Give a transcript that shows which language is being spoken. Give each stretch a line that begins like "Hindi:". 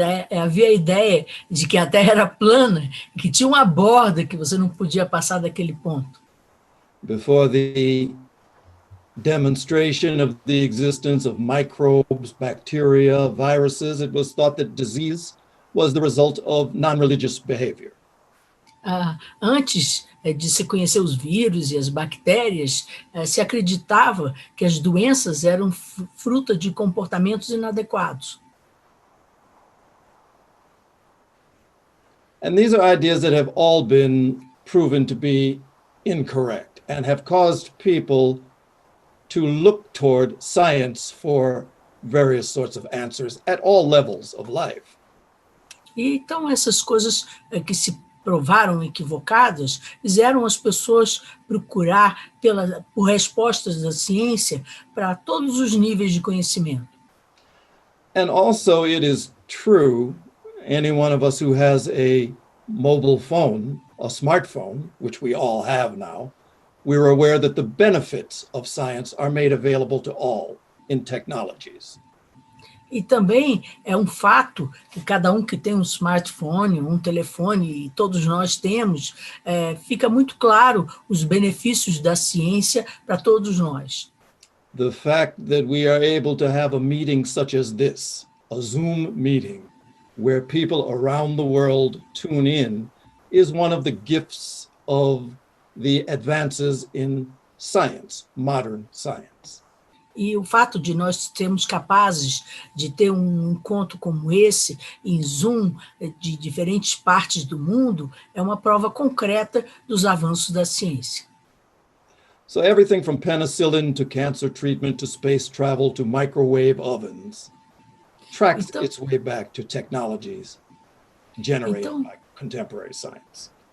Portuguese: Havia a ideia de que a Terra era plana, que tinha uma borda que você não podia passar daquele ponto.
English: Before the demonstration of the existence of microbes, bacteria, viruses, it was thought that disease was the result of non-religious behavior.
Portuguese: Antes de se conhecer os vírus e as bactérias, se acreditava que as doenças eram fruto de comportamentos inadequados.
English: And these are ideas that have all been proven to be incorrect and have caused people to look toward science for various sorts of answers at all levels of life.
Portuguese: E então essas coisas que se provaram equivocadas fizeram as pessoas procurar por respostas da ciência para todos os níveis de conhecimento.
English: And also it is true, any one of us who has a mobile phone, a smartphone, which we all have now, we're aware that the benefits of science are made available to all in technologies.
Portuguese: E também é um fato que cada um que tem um smartphone, um telefone, e todos nós temos, fica muito claro os benefícios da ciência para todos nós.
English: The fact that we are able to have a meeting such as this, a Zoom meeting, where people around the world tune in, is one of the gifts of the advances in science, modern science.
Portuguese: E o fato de nós sermos capazes de ter um encontro como esse, em Zoom, de diferentes partes do mundo, é uma prova concreta dos avanços da ciência.
English: So everything from penicillin to cancer treatment to space travel to microwave ovens tracks its way back to technologies generated by contemporary science.